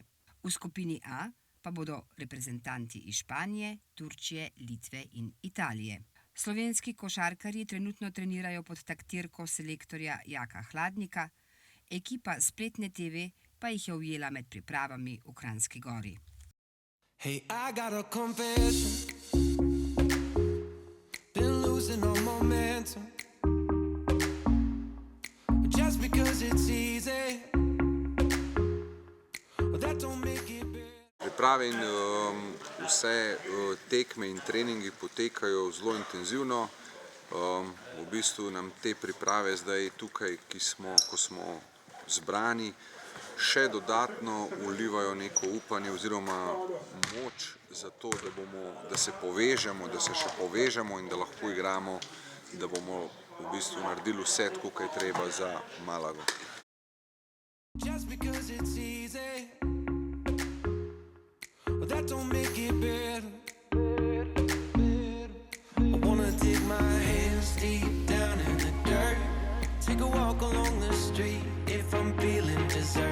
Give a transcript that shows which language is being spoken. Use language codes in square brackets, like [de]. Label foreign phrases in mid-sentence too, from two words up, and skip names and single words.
[sl] V skupini A pa bodo reprezentanti iz Španije, Turčije, Litve in Italije. Slovenski košarkarji trenutno trenirajo pod taktirko selektorja Jaka Hladnika, ekipa Spletne TV pa jih je ujela med pripravami v Kranjski Gori. [en] Hey, I got a confession. Been losing all momentum. Just because it's easy. That don't make it better. [sl] Priprave in vse tekme in treningi potekajo zelo intenzivno. V bistvu nam te priprave zdaj tukaj, ko smo zbrani, še dodatno vlivajo neko upanje oziroma moč za to, da se povežemo, da se še povežemo in da lahko igramo, da bomo v bistvu naredili vse tako, kaj treba za Malago. [en] Just because it's easy. That don't make it better. I wanna dig my hands deep down in the dirt. Take a walk along the street if I'm feeling dessert.